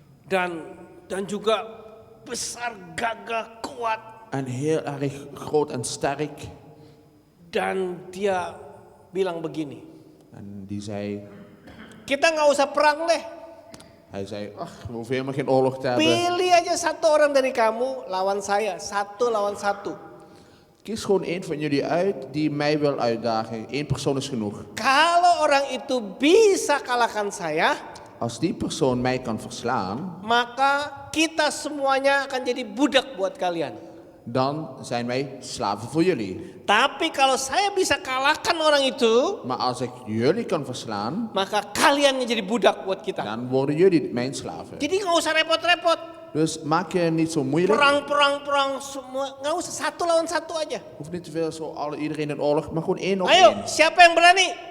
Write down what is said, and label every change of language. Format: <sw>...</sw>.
<id>Dan juga besar, gagah, kuat.</id> <nl>En heel erg groot en sterk.</nl> <id>Dan dia bilang begini.</id> <nl>En die zei,</nl> <id>Kita nggak usah perang deh.</id> <nl>Hij zei, ach, we hoeven helemaal geen oorlog te hebben.</nl> <id>Pilih aja satu orang dari kamu lawan saya, 1 lawan 1.</id> <nl>Kies gewoon één van jullie uit die mij wil uitdagen. 1 persoon is genoeg.</nl> <id>Kalau orang itu bisa kalahkan saya,</id> <nl>Als die persoon mij kan verslaan,</nl> <id>maka kita semuanya akan jadi budak buat kalian.</id> <nl>dan zijn wij slaven voor jullie.</nl> <id>Tapi kalau saya bisa kalahkan orang itu,</id> <nl>Maar als ik jullie kan verslaan,</nl> <id>maka kalian yang jadi budak buat kita.</id> <nl>dan worden jullie mijn slaven.</nl> <id>Jadi nggak usah repot-repot.</id> <nl>Dus maak je niet zo moeilijk.</nl> <id>Perang semua, nggak usah 1 lawan 1 aja.</id> <nl>Hoeft niet te veel zo iedereen in oorlog, maar gewoon 1 op</nl> <id>Ayo,</id> <nl>1.</nl> <id>siapa yang berani?</id>